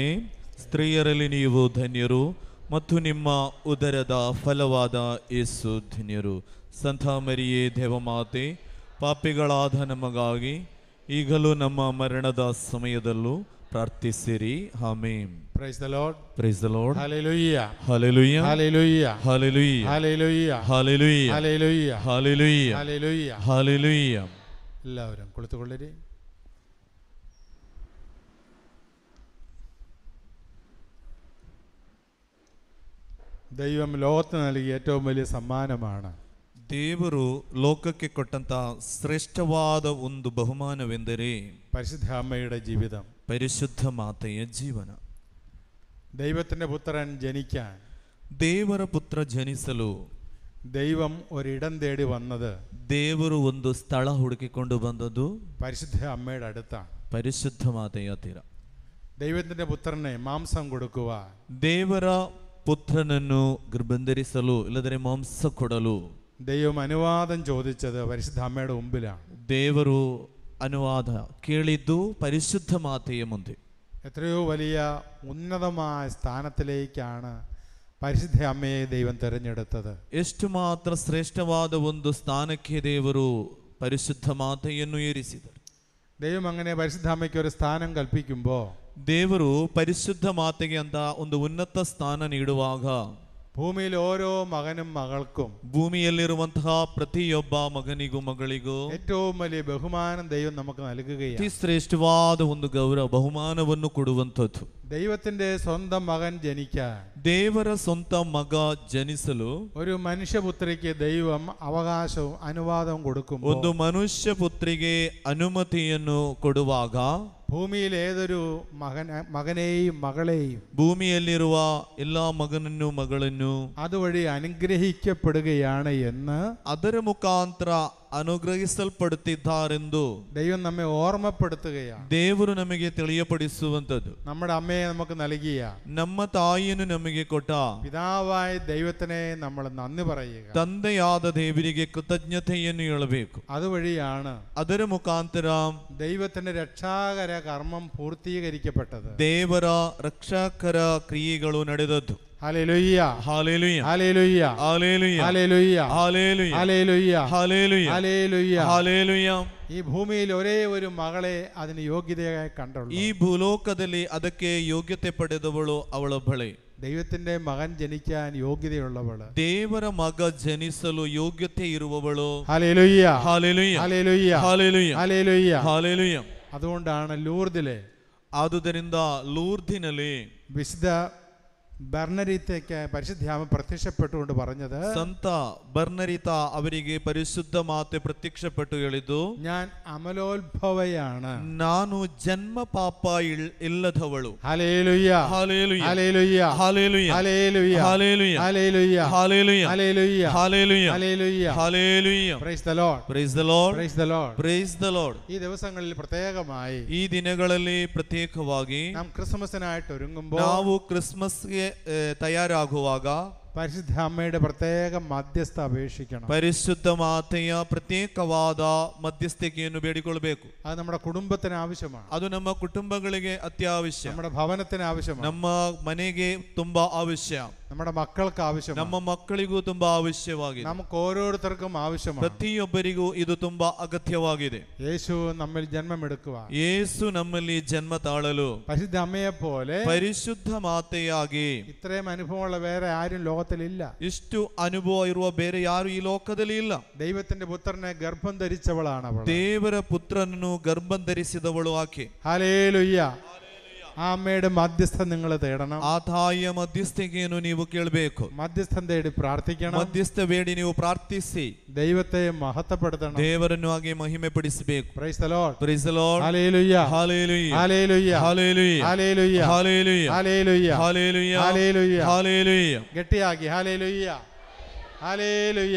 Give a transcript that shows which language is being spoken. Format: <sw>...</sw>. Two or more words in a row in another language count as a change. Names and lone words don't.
<kn>ಸ್ತ್ರೀಯರಲ್ಲಿ ನೀವು ಧನ್ಯರು ಮತ್ತು ನಿಮ್ಮ ಉದರದ ಫಲವಾದ ಯೇಸು ಧನ್ಯರು. ಸಂತ ಮರಿಯೇ ದೇವಮಾತೆ, ಪಾಪಿಗಳಾದ ನಮಗಾಗಿ ಈಗಲೂ ನಮ್ಮ ಮರಣದ ಸಮಯದಲ್ಲೂ ಪ್ರಾರ್ಥಿಸಿರಿ. ಆಮೆನ್.</kn> <en>Praise the Lord. Praise the Lord. Hallelujah. Hallelujah. Hallelujah. Hallelujah. Hallelujah. Hallelujah. Hallelujah. Hallelujah. Hallelujah. Hallelujah.</en> <ml>എല്ലാവരും കുളിത്തുകൊള്ളിരി. ദൈവം ലോകത്തിന് നൽകിയ ഏറ്റവും വലിയ സമ്മാനമാണ്.</ml> <kn>ದೇವರು ಲೋಕಕ್ಕೆ ಕೊಟ್ಟಂತ ಶ್ರೇಷ್ಠವಾದ ಒಂದು ಬಹುಮಾನವೆಂದರೆ</kn> <ml>പരിശുദ്ധ അമ്മയുടെ ജീവിതം.</ml> <kn>ಪರಿಶುದ್ಧ ಮಾತೆಯ ಜೀವನ.</kn> <ml>ദൈവത്തിൻ്റെ പുത്രൻ ജനിക്കാൻ</ml> <kn>ದೇವರ ಪುತ್ರ ಜನಿಸಲು</kn> <ml>ദൈവം ഒരിടം തേടി വന്നത്</ml> <kn>ದೇವರು ಒಂದು ಸ್ಥಳ ಹುಡುಕಿಕೊಂಡು ಬಂದದ್ದು</kn> <ml>പരിശുദ്ധ അമ്മയുടെ അടുത്താണ്.</ml> <kn>ಪರಿಶುದ್ಧ ಮಾತೆಯ ತೀರ.</kn> <ml>ദൈവത്തിൻ്റെ പുത്രനെ മാംസം കൊടുക്കുവാൻ</ml> <kn>ದೇವರ ಪುತ್ರನನ್ನು ಗರ್ಭಧರಿಸಲು ಇಲ್ಲದರೆ ಮಾಂಸ ಕೊಡಲು</kn> <ml>ദൈവം അനുവാദം ചോദിച്ചത് പരിശുദ്ധ അമ്മയുടെ മുമ്പിലാണ്.</ml> <kn>ದೇವರು ಅನುವಾದ ಕೇಳಿದ್ದು ಪರಿಶುದ್ಧ ಮಾತೆಯ ಮುಂದೆ.</kn> <ml>എത്രയോ വലിയ ഉന്നതമായ സ്ഥാനത്തിലേക്കാണ് പരിശുദ്ധ അമ്മയെ ദൈവം തിരഞ്ഞെടുത്തത്.</ml> <kn>ಎಷ್ಟು ಮಾತ್ರ ಶ್ರೇಷ್ಠವಾದ ಒಂದು ಸ್ಥಾನಕ್ಕೆ ದೇವರು ಪರಿಶುದ್ಧ ಮಾತೆಯನ್ನು ಏರಿಸಿದರು.</kn> <ml>ദൈവം അങ്ങനെ പരിശുദ്ധ അമ്മയ്ക്ക് ഒരു സ്ഥാനം കൽപ്പിക്കുമ്പോൾ</ml> <kn>ದೇವರು ಪರಿಶುದ್ಧ ಮಾತೆಗೆ ಅಂತ ಒಂದು ಉನ್ನತ ಸ್ಥಾನ ನೀಡುವಾಗ</kn> <ml>ഭൂമിയിൽ ഓരോ മകനും മകൾക്കും</ml> <kn>ಭೂಮಿಯಲ್ಲಿರುವಂತಹ ಪ್ರತಿಯೊಬ್ಬ ಮಗನಿಗೂ ಮಗಳಿಗೂ</kn> <ml>ഏറ്റവും വലിയ ബഹുമാനം ദൈവം നമുക്ക് നൽകുകയാണ്.</ml> <kn>ಅತಿ ಶ್ರೇಷ್ಠವಾದ ಒಂದು ಗೌರವ ಬಹುಮಾನವನ್ನು ಕೊಡುವಂಥದ್ದು.</kn> <ml>ദൈവത്തിന്റെ സ്വന്തം മകൻ ജനിക്കാൻ</ml> <kn>ದೇವರ ಸ್ವಂತ ಮಗ ಜನಿಸಲು</kn> <ml>ഒരു മനുഷ്യപുത്രിക്ക് ദൈവം അവകാശവും അനുവാദവും കൊടുക്കുമ്പോൾ</ml> <kn>ಒಂದು ಮನುಷ್ಯ ಪುತ್ರಿಗೆ ಅನುಮತಿಯನ್ನು ಕೊಡುವಾಗ</kn> <ml>ഭൂമിയിൽ ഏതൊരു മകനെയും മകളെയും</ml> <kn>ಭೂಮಿಯಲ್ಲಿರುವ ಎಲ್ಲ ಮಗನನ್ನು ಮಗಳನ್ನು</kn> <ml>അതുവഴി അനുഗ്രഹിക്കപ്പെടുകയാണ് എന്ന്</ml> <kn>ಅದರ ಮುಖಾಂತರ ಅನುಗ್ರಹಿಸಲ್ಪಡುತ್ತಿದ್ದಾರೆಂದು</kn> <ml>ദൈവം നമ്മെ ഓർമ്മപ്പെടുത്തുകയാണ്.</ml> <kn>ದೇವರು ನಮಗೆ ತಿಳಿಯಪಡಿಸುವಂಥದ್ದು.</kn> <ml>നമ്മുടെ അമ്മയെ നമുക്ക് നൽകിയ</ml> <kn>ನಮ್ಮ ತಾಯಿಯನ್ನು ನಮಗೆ ಕೊಟ್ಟ</kn> <ml>പിതാവായ ദൈവത്തിനെ നമ്മൾ നന്ദി പറയുക.</ml> <kn>ತಂದೆಯಾದ ದೇವರಿಗೆ ಕೃತಜ್ಞತೆಯನ್ನು ಹೇಳಬೇಕು.</kn> <ml>അതുവഴിയാണ്</ml> <kn>ಅದರ ಮುಖಾಂತರ</kn> <ml>ദൈവത്തിന്റെ രക്ഷാകര കർമ്മം പൂർത്തീകരിക്കപ്പെട്ടത്.</ml> <kn>ದೇವರ ರಕ್ಷಕರ ಕ್ರಿಯೆಗಳು ನಡೆದದ್ದು.</kn> <ml>ഹല്ലേലൂയ ഹല്ലേലൂയ ഹല്ലേലൂയ ഹല്ലേലൂയ ഹല്ലേലൂയ ഹല്ലേലൂയ ഹല്ലേലൂയ ഹല്ലേലൂയ ഹല്ലേലൂയ ഹല്ലേലൂയ. ഈ ഭൂമിയിൽ ഒരേ ഒരു മകളെ അതിന് യോഗ്യതയായി കണ്ടുള്ളൂ.</ml> <kn>ಈ ಭೂಲೋಕದಲ್ಲಿ ಅದಕ್ಕೆ ಯೋಗ್ಯತೆ ಪಡೆದವಳು ಅವಳೊಬ್ಬಳೆ.</kn> <ml>ദൈവത്തിന്റെ മകൻ ജനിക്കാൻ യോഗ്യതയുള്ളവള്,</ml> <kn>ದೇವರ ಮಗ ಜನಿಸಲು ಯೋಗ್ಯತೆ ಇರುವವಳು.</kn> <ml>ഹല്ലേലൂയ ഹല്ലേലൂയ ഹല്ലേലൂയ ഹല്ലേലൂയ ഹല്ലേലൂയ. ഹല്ലേലൂയ. അതുകൊണ്ടാണ് ലൂർദിലെ</ml> <kn>ಆದುದರಿಂದ ಲೂರ್ದಿನಲ್ಲಿ</kn> <ml>വിശുദ്ധ ബർണരീത്തയ്ക്ക് പരിശുദ്ധാമ പ്രത്യക്ഷപ്പെട്ടുകൊണ്ട് പറഞ്ഞത്,</ml> <kn>ಸಂತ ಬರ್ನರಿತ ಅವರಿಗೆ ಪರಿಶುದ್ಧ ಮಾತೆ ಪ್ರತ್ಯಕ್ಷಪಟ್ಟು ಹೇಳಿದ್ದು,</kn> <ml>ഞാൻ അമലോത്ഭവയാണ്,</ml> <kn>ನಾನು ಜನ್ಮ ಪಾಪ ಇಲ್ಲದವಳು.</kn> <ml>ഹല്ലേലൂയ ഹല്ലേലൂയ ഹല്ലേലൂയ ഹല്ലേലൂയ ഹല്ലേലൂയ ഹല്ലേലൂയ ഹല്ലേലൂയ ഹല്ലേലൂയ ഹല്ലേലൂയ ഹല്ലേലൂയ ഹല്ലേലൂയ. ഹല്ലേലൂയ.</ml> <en>Praise the Lord, Praise the Lord, Praise the Lord. Praise the Lord.</en> <ml>ഈ ദിവസങ്ങളിൽ പ്രത്യേകമായി</ml> <kn>ಈ ದಿನಗಳಲ್ಲಿ ಪ್ರತ್ಯೇಕವಾಗಿ</kn> <ml>നാം ക്രിസ്മസിനായിട്ട് ഒരുങ്ങുമ്പോൾ</ml> <kn>ನಾವು ಕ್ರಿಸ್ಮಸ್ಗೆ ತಯಾರಾಗುವಾಗ</kn> <ml>പരിശുദ്ധ അമ്മയുടെ പ്രത്യേക മധ്യസ്ഥ അപേക്ഷിക്കണം.</ml> <kn>ಪರಿಶುದ್ಧ ಮಾತೆಯ ಪ್ರತ್ಯೇಕವಾದ ಮಧ್ಯಸ್ಥಿಕೆಯನ್ನು ಬೇಡಿಕೊಳ್ಳಬೇಕು.</kn> <ml>അത് നമ്മുടെ കുടുംബത്തിന് ആവശ്യമാണ്,</ml> <kn>ಅದು ನಮ್ಮ ಕುಟುಂಬಗಳಿಗೆ ಅತ್ಯವಶ್ಯ,</kn> <ml>നമ്മുടെ ഭവനത്തിന് ആവശ്യമാണ്,</ml> <kn>ನಮ್ಮ ಮನೆಗೆ ತುಂಬಾ ಅವಶ್ಯ,</kn> <ml>നമ്മുടെ ಮಕ್ಕൾക്ക് ആവശ്യമാണ്,</ml> <kn>ನಮ್ಮ ಮಕ್ಕಳಿಗೂ ತುಂಬಾ ಅವಶ್ಯವಾಗಿದೆ,</kn> <ml>നമുക്ക് ഓരോരുത്തർക്കും ആവശ്യമാണ്.</ml> <kn>ಪ್ರತಿಯೊಬ್ಬರಿಗೂ ಇದು ತುಂಬಾ ಅಗತ್ಯವಾಗಿದೆ.</kn> <ml>യേശു നമ്മിൽ ജന്മമെടുക്കുക,</ml> <kn>ಯೇಸು ನಮ್ಮಲ್ಲಿ ಜನ್ಮ ತಾಳಲು</kn> <ml>പരിശുദ്ധ അമ്മയെ പോലെ</ml> <kn>ಪರಿಶುದ್ಧ ಮಾತೆಯಾಗಿ</kn> <ml>ഇത്രയും അനുഭവമുള്ള വേറെ ആരും ലോകത്തിലില്ല.</ml> <kn>ಇಷ್ಟು ಅನುಭವ ಇರುವ ಬೇರೆ ಯಾರು ಈ ಲೋಕದಲ್ಲಿ ಇಲ್ಲ.</kn> <ml>ദൈവത്തിന്റെ പുത്രനെ ഗർഭം ധരിച്ചവളാണ് അവൾ.</ml> <kn>ದೇವರ ಪುತ್ರನನ್ನು ಗರ್ಭ ಧರಿಸಿದವಳು ಆಕೆ.</kn> <ml>ഹല്ലേലൂയ ആ അമ്മയുടെ മധ്യസ്ഥം നിങ്ങൾ തേടണം.</ml> <kn>ಆ ತಾಯಿಯ ಮಧ್ಯಸ್ಥಿಕೆಯನ್ನು ನೀವು ಕೇಳಬೇಕು.</kn> <ml>മധ്യസ്ഥം തേടി പ്രാർത്ഥിക്കണം.</ml> <kn>ಮಧ್ಯಸ್ಥ ಬೇಡಿ ನೀವು ಪ್ರಾರ್ಥಿಸಿ</kn> <ml>ദൈവത്തെ മഹത്വപ്പെടുത്തണം.</ml> <kn>ದೇವರನ್ನು ಹಾಗೆ ಮಹಿಮೆ ಪಡಿಸಬೇಕು.</kn> <en>Praise the Lord. Praise the Lord.</en> <ml>ഹല്ലേലൂയ. ഹല്ലേലൂയ. ഹല്ലേലൂയ. ഹല്ലേലൂയ. ഹല്ലേലൂയ. ഹല്ലേലൂയ. ഹല്ലേലൂയ. ഹല്ലേലൂയ. ഹല്ലേലൂയ. ഹല്ലേലൂയ. ഗട്ടിയാക്കി ഹല്ലേലൂയ. ഹല്ലേലൂയ.</ml>